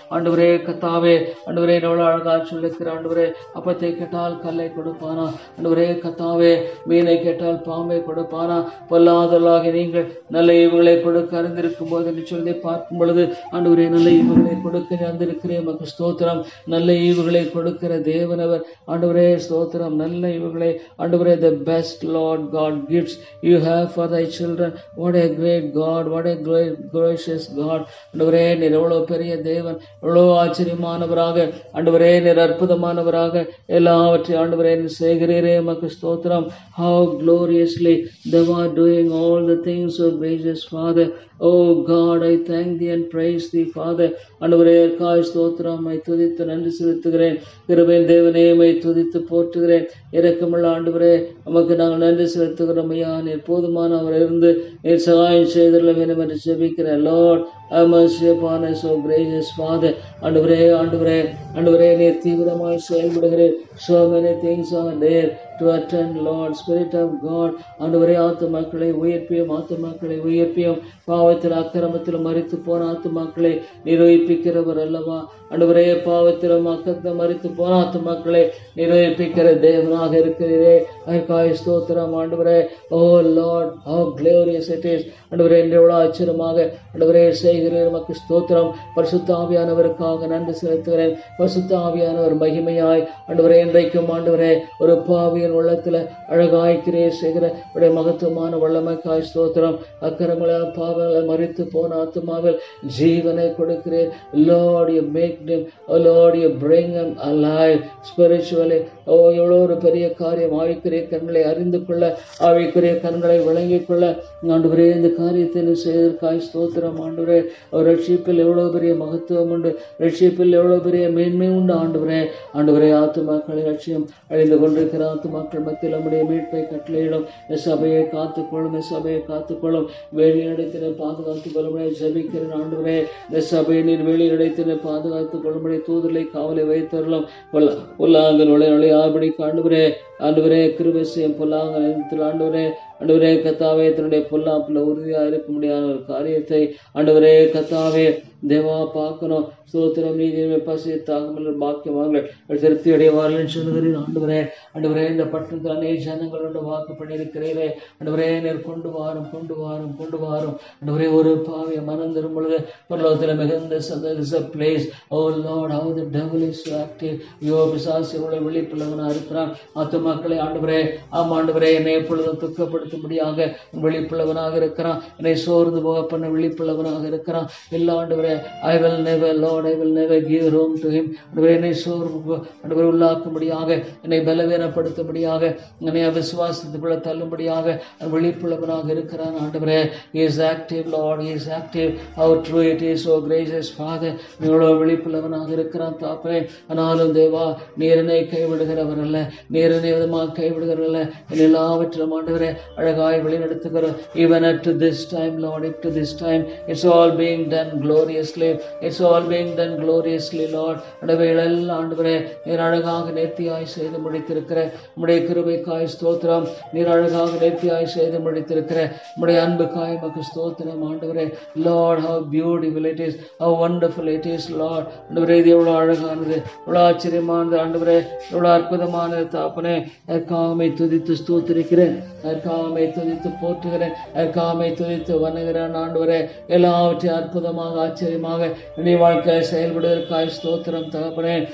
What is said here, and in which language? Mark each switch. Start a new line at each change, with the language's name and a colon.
Tamil: ஆண்டவரே கர்த்தாவே எவ்வளவு அழகா சொல்லிருக்கிற. ஆண்டவரே அப்பத்தை கேட்டால் கல்லை கொடுப்பானா, ஆண்டவரே கர்த்தாவே மீனை கேட்டால் பாம்பை கொடுப்பானா. பொல்லாதவர்களாக நீங்கள் நல்ல ஈவுகளை கொடுக்க அறிந்திருக்கும் போது என்று சொல்லி பார்க்கும் பொழுது ஆண்டவரே நல்ல ஈவுகளை கொடுக்க அறிந்திருக்கிறேன். மக்கு ஸ்தோத்திரம். நல்ல ஈவுகளை கொடுக்கிற தேவனவர். ஆண்டவரே ஸ்தோத்திரம். நல்ல ஈவுகளை ஆண்டவரே
English: the best Lord God gives you have for thy children. What a great God, what a great gracious God.
Tamil: ஆண்டவரே நீர் எவ்வளவு பெரிய தேவன், எவ்வளவு ஆச்சரியமானவராக ஆண்டவரே நீர் அற்புதமானவராக எல்லாவற்றையும் ஆண்டவரே செய்கிறீரே. மக்கு ஸ்தோத்திரம்.
English: How gloriously thou art doing all the things, so gracious Father. Oh God, I thank thee and praise thee Father.
Tamil: ஆண்டவரே ஸ்தோத்திரம். துதித்து நன்றி செலுத்துகிறேன். கிருபையின் தேவனே மை துதித்து போற்றுகிறேன். இரக்கமுள்ள ஆண்டவரே நமக்கு நாங்கள் நன்றி செலுத்துகிறோம். ஐயா நீர் போதுமானவர் இருந்து நீர் சகாயம் செய்தல வேண்டும் என்று ஜெபிக்கிறேன்.
English: Lord, have mercy upon us, O gracious Father.
Tamil: ஆண்டவரே நீர் தீவிரமாய் செயல்படுகிறேன்.
English: So many things are there to attend, Lord. Spirit of God,
Tamil: ஆண்டவரே ஆத்துமாக்களை உயிர்ப்பியும் பாவத்தில் அக்கிரமத்தில் மரித்து போன ஆத்துமாக்களை நிரூபிக்கிறவர் அல்லவா. ஆண்டவரே பாவத்திலும் அக்கத்தில் மரித்து போன ஆத்துமாக்களை நிரூபிக்கிற தேவனாக இருக்கிறீரே. அதற்காக ஸ்தோத்திரம். ஆண்டவரே ஓ Lord,
English: how glorious it is.
Tamil: ஆண்டவரே எவ்வளவு ஆச்சரியமாக ஆண்டவரே செய்கிறீர். நமக்கு ஸ்தோத்திரம். பரிசுத்த ஆவியானவருக்காக நன்றி செலுத்துகிறேன். பரிசுத்த ஆவியானவர் மகிமையாய் ஆண்டவரே இன்றைக்கும் ஆண்டவரே ஒரு பாவியின் உள்ளத்துல அழகாய்க்கிறே செய்கிற உடைய மகத்துவமான வல்லமைக்காய் ஸ்தோத்திரம். அக்கிரமங்களால் பாவங்களை மரித்து போன ஆத்துமாவில் ஜீவனை கொடுக்கிறேன்.
English: Lord, you make them, oh Lord, you bring them alive spiritually.
Tamil: எவ்வளோ ஒரு பெரிய காரியம். ஆவிக்குரிய கண்களை அறிந்து கொள்ள, ஆவிக்குரிய கண்களை வழங்கிக் கொள்ள ஆண்டவரே இந்த காரியத்தை செய்வதற்காய் ஸ்தோத்திரம் ஆண்டவரே. அவர் ரட்சிப்பில் எவ்வளோ பெரிய மகத்துவம் உண்டு, ரட்சிப்பில் எவ்வளோ பெரிய மேன்மை உண்டு ஆண்டவரே. ஆண்டவரே ஆத்துமாக்களை லட்சியம் அழிந்து கொண்டிருக்கிற ஆத்துமாக்கள் மத்தியில் நம்முடைய மீட்பை கட்டளையிடும். சபையை காத்துக்கொள்ளும், சபையை காத்துக்கொள்ளும். வெளியிடத்தினை பாதுகாத்துக் கொள்ளும்படி ஜபிக்கிறேன் ஆண்டவரே. இந்த சபையை நீர் வெளியிடத்தினை பாதுகாத்துக் கொள்ளும்படி தூதர்களை காவலை வைத்தரலாம். பொல்லாங்கன் நுழையாபடி ஆண்டவரே. ஆண்டவரே கிருபை செய்யும் பொல்லாங்க ஆண்டவரே. ஆண்டவரே கத்தாவே தன்னுடைய பொல்லாப்புல உறுதியா இருக்க முடியாத ஒரு காரியத்தை ஆண்டவரே கத்தாவே தேவா பார்க்கணும். ஸ்தோத்திரம். நீதியுமே பசி தாகமல் பாக்கியவான்கள் திருப்தி அடைவார்கள் சொல்லுகிறேன் ஆண்டவரே. ஆண்டவரே இந்த பட்டணத்தில் அநேக ஜனங்களோட வாக்கு பண்ணியிருக்கிறீரே ஆண்டவரே. நீர் கொண்டு வாரும் கொண்டு வாரும் கொண்டு வாரும் ஆண்டவரே. ஒரு பாவிய மனம் தரும் பொழுது பரலோகத்தில் மிகுந்த place.
English: Oh lord, how the devil is so active.
Tamil: யோ பிசாசு எவ்வளவு விழிப்புள்ளவனா இருக்கிறான். ஆத்துமாக்களை ஆண்டவரே ஆண்டவரே என்னை எப்பொழுதும் துக்கப்படுத்தும்படியாக விழிப்புள்ளவனாக இருக்கிறான். என்னை சோர்ந்து போக பண்ண விழிப்புள்ளவனாக இருக்கிறான். எல்லா ஆண்டவரே
English: I will never Lord, I will never give room to him.
Tamil: ஆண்டவரே என்னை சோர்வு ஆண்டவரே உள்ளாக்கும்படியாக, என்னை பலவீனப்படுத்தும்படியாக, என்னை அவிசுவாசத்துக்குள்ள தள்ளும்படியாக விழிப்புள்ளவனாக இருக்கிறான் ஆண்டவரே.
English: He is active Lord, he is active. How true it is, so gracious Father.
Tamil: எவ்வளவு விழிப்புள்ளவனாக இருக்கிறான் தாப்பரே. ஆனாலும் தேவா நீர் என்னை கைவிடுகிறவர் அல்ல, நீர் என்னை விதமாக கைவிடுகிறவர் அல்ல. என் எல்லாவற்றிலும் ஆண்டவரே அழகாய் வழிநடத்துகிறோம்.
English: Even up to this time Lord, up to this time it's all being done gloriously. It's all being done gloriously Lord.
Tamil: அடவைகள் ஆண்டவரே நீர் அழகாக நேர்த்தியாய் செய்து முடித்திருக்கிற உம்முடைய கிருபைக்காய் ஸ்தோத்திரம். நீர் அழகாக நேர்த்தியாய் செய்து முடித்திருக்கிற உம்முடைய அன்புக்காய் மக்கு ஸ்தோத்திரம் ஆண்டவரே.
English: Lord, how beautiful it is, how wonderful it is Lord.
Tamil: ஆண்டவரே இது எவ்வளவு அழகானது, எவ்வளவு ஆச்சரியமானது ஆண்டவரே, எவ்வளவு அற்புதமானது தாப்பனே. அதற்காக துதித்து ஸ்தோத்திரிக்கிறேன், அதற்காக துதித்து போற்றுகிறேன், அதற்காக துதித்து வணங்குகிறேன் ஆண்டவரே. எல்லாவற்றையும் அற்புதமாக ஆச்சரியமாக நீ வாழ்க்கையை செயல்படுவதற்காய் ஸ்தோத்திரம் தகப்பனே.